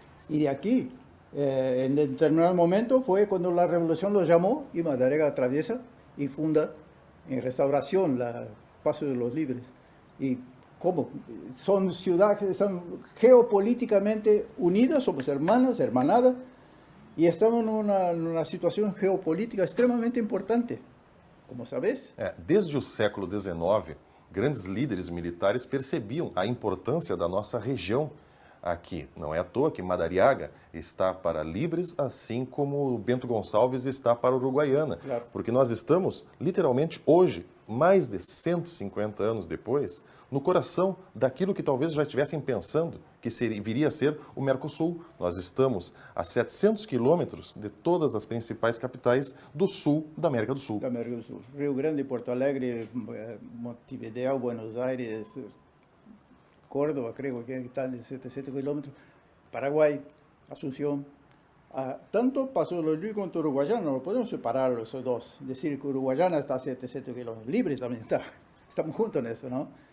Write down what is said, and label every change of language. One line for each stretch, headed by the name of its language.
Spanish: Y de aquí, en determinado momento, fue cuando la revolución los llamó y Madariaga atraviesa y funda en Restauración la Paso de los Libres. Y ¿cómo? Son ciudades que están geopolíticamente unidas, somos hermanas, hermanadas, y estamos en una situación geopolítica extremamente importante, como sabes.
Portuguese: Desde o século XIX, grandes líderes militares percebiam a importância da nossa região aqui. Não é à toa que Madariaga está para Libres, assim como Bento Gonçalves está para Uruguaiana. Claro. Porque nós estamos, literalmente, hoje, mais de 150 anos depois, no coração daquilo que talvez já estivessem pensando que viria a ser o Mercosul. Nós estamos a 700 quilômetros de todas as principais capitais do sul da América do Sul. Da América do Sul.
Spanish: Rio Grande, Porto Alegre, Montevideo, Buenos Aires, Córdoba, creo que están de 700 kilómetros, Paraguay, Asunción. Tanto Paso de los Libres como Uruguayana, no podemos separar los dos. Decir que Uruguayana está a 700 kilómetros, Libres también está. Estamos juntos en eso, ¿no?